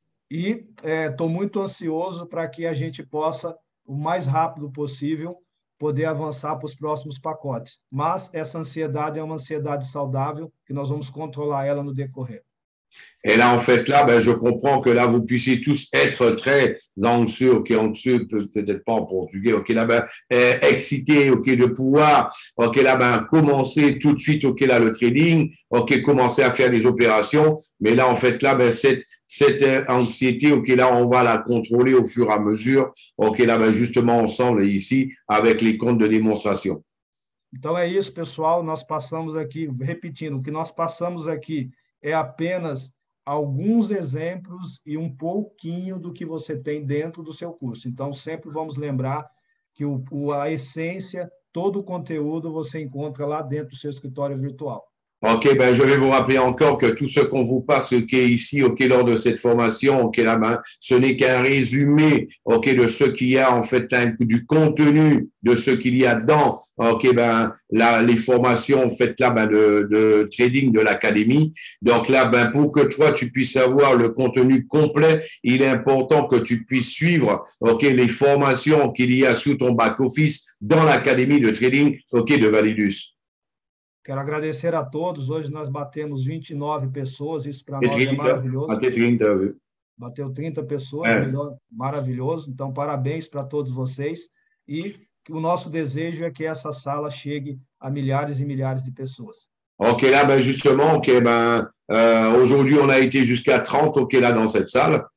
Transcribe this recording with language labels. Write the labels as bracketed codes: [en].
[pt] E estou muito ansioso para que a gente possa, o mais rápido possível, poder avançar para os próximos pacotes. Mas essa ansiedade é uma ansiedade saudável, que nós vamos controlar ela no decorrer. [fr] Et là, en fait, là, ben, je comprends que là, vous puissiez tous être très anxieux, OK, anxieux, peut-être pas en portugais, OK, là, ben, excités, OK, de pouvoir, OK, là, ben, commencer tout de suite, OK, là, le trading, OK, commencer à faire des opérations. Mais là, en fait, là, ben, cette anxiété, OK, là, on va la contrôler au fur et à mesure, OK, là, ben, justement, ensemble, ici, avec les comptes de démonstration. [pt] Então é isso, pessoal. Nós passamos aqui, repetindo, o que nós passamos aqui é apenas alguns exemplos e um pouquinho do que você tem dentro do seu curso. Então, sempre vamos lembrar que a essência, todo o conteúdo você encontra lá dentro do seu escritório virtual. [fr] OK, ben, je vais vous rappeler encore que tout ce qu'on vous passe, OK, ici, OK, lors de cette formation, OK, là, ben, ce n'est qu'un résumé, OK, de ce qu'il y a, en fait, du contenu de ce qu'il y a dans, OK, ben, là, les formations, en fait, là, ben, de trading de l'académie. Donc là, ben, pour que toi, tu puisses avoir le contenu complet, il est important que tu puisses suivre, OK, les formations qu'il y a sous ton back-office dans l'académie de trading, OK, de Validus. [pt] Quero agradecer a todos. Hoje nós batemos 29 pessoas, isso para nós é maravilhoso. Até 30, viu? Bateu 30 pessoas, melhor, maravilhoso. Então, parabéns para todos vocês. E o nosso desejo é que essa sala chegue a milhares e milhares de pessoas. [fr] OK, là, ben, justement, OK, ben, aujourd'hui, on a été jusqu'à 30, OK, là, dans cette salle.